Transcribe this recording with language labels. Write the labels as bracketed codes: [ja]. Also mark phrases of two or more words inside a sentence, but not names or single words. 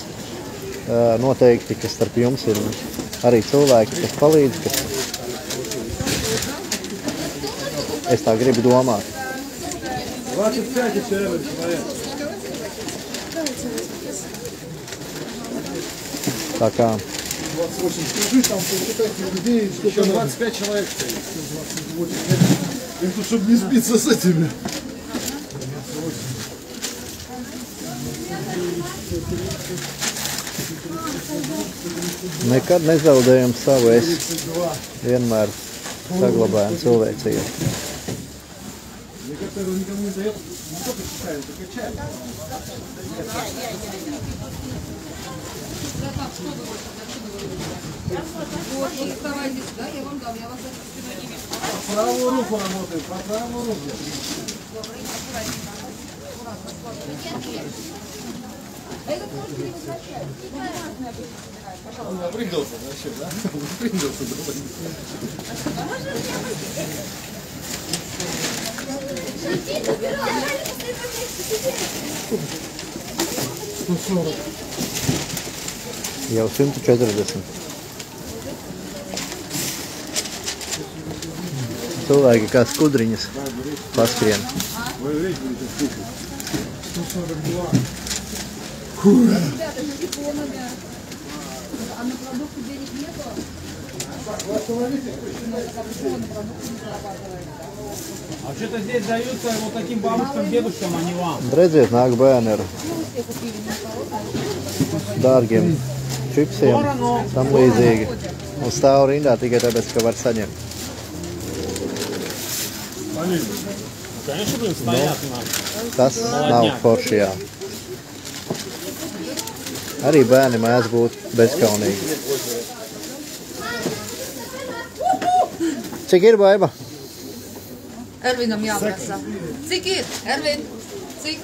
[lv] Noteikti, ka starp jums ir arī cilvēki, kas palīdz, kas es tā gribu domāt. Tā kā 28, [ru] скажи, там посчитайте людей, сколько 25 человек. Им тут, чтобы не сбиться с этими. [lv] Nekad nezaudējam savu es. Vienmēr saglabājam cilvēcību. [ru] Правую руку работаем, по правую руку. Он напрыгался вообще, да? Он напрыгался довольно. [lv] Jau 140. Cilvēki kā skudriņas paskrien. [ru] А что-то здесь даются вот таким бабушкам, дедушкам, а не вам. [lv] Redziet, nāk bērni ar dārgiem čipsiem, tam līdzīgi. Un stāv rindā tikai tāpēc, ka var saņemt. [ru] Конечно, блин, стоят у нас. [lv] Tas nav forši, jā. Arī bērni mēdz būt bezkaunīgi. Cik ir, Baiba? Ervinam jāprasa. Cik ir? Ervin, cik?